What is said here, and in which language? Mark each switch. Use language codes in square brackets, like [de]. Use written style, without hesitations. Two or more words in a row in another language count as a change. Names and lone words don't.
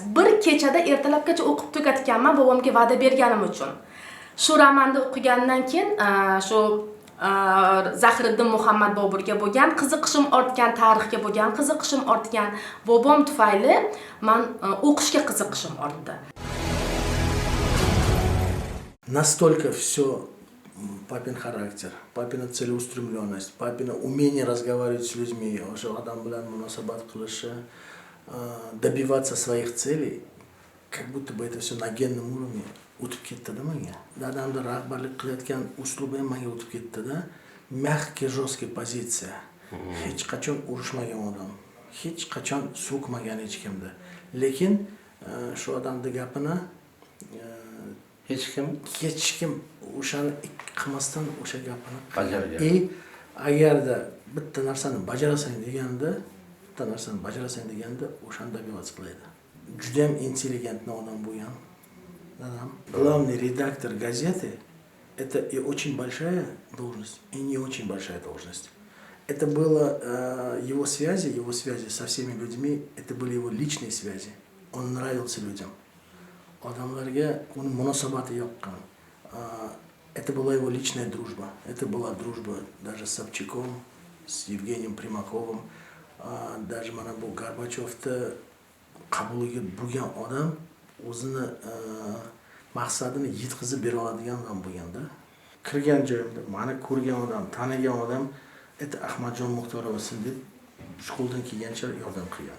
[uz] Bir kechada ertalabgacha o'qib tugatganman bobomga va'da berganim uchun. Shu romanni o'qigandan keyin shu Zahiriddin Muhammad Boburga bo'lgan qiziqishim ortgan, tarixga bo'lgan qiziqishim ortgan, bobom tufayli men o'qishga qiziqishim ortdi. [ru] Настолько все папин характер, папина целеустремленность, папина умение разговаривать с людьми, [uz] o'sha odam bilan munosabat qilishi, [ru] добиваться своих целей, как будто бы это все на генном уровне [uz] o'tib ketdi-da menga. Dadamda rahbarlik qilayotgan uslubi ham menga o'tib ketdi-da. [ru] Mягкий, жесткий pozitsiya. [uz] Hech qachon urushmagan odam, hech qachon so'kmagan hech kimni. Lekin shu odamning gapini hech kim o'shani qilmasdan o'sha gapini bajargan. Agarda bitta narsani bajarasan deganda o'shani добиваться qiladi. Juda ham intelligentni odam bo'lgan. [ru] Главный редактор газеты – это и очень большая должность, и не очень большая должность. Это было его связи со всеми людьми, это были его личные связи. Он нравился людям. [uz] Odamlarga uni munosabati yoqqan. [ru] Это была его личная дружба. Это была дружба даже с Собчаком, с Евгением Примаковым, даже [uz] mana bu Gorbachevni qabuliga bo'lgan odam o'zini maqsadini yetkazib bera oladigan odam bo'lganda, kirgan joyimda mani ko'rgan odam, tanigan odam это Ahmadjon Muxtorovsin deb qo'ldan kelgancha yordam qilgan.